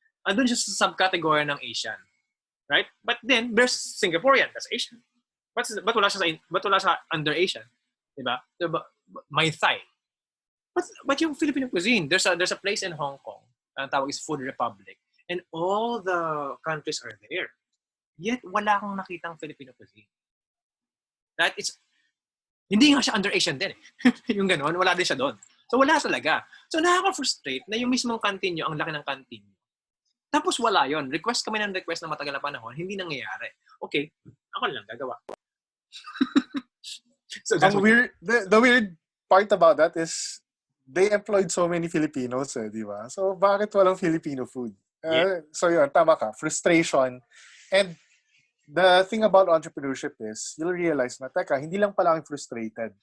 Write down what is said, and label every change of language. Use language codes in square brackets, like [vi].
[tl] Andun siya sa subcategory ng Asian. [en] Right? But then, there's Singaporean, that's Asian. But [tl] wala sa [en] under Asian? [tl] Diba? May [en] Thai. But yung Filipino cuisine, there's a place in Hong Kong, [tl] ang tawag [en] is Food Republic, and all the countries are there. [tl] Yet, wala akong nakitang Filipino cuisine. [en] That it's, [tl] hindi nga siya under Asian din eh. Yung ganon, wala din siya doon. So, wala talaga. So, nakaka-frustrate na yung mismong canteen nyo, ang laki ng canteen nyo. Tapos, wala yon. Request kami ng request na matagal na panahon, hindi nangyayari. Okay, ako lang gagawa. [en] So, the weird part about that is, they employed so many Filipinos [tl] di ba? So, bakit walang Filipino food? So, yun, tama ka. Frustration. [en] And the thing about entrepreneurship is, you'll realize [tl] na, teka, hindi lang pala akong [en] frustrated.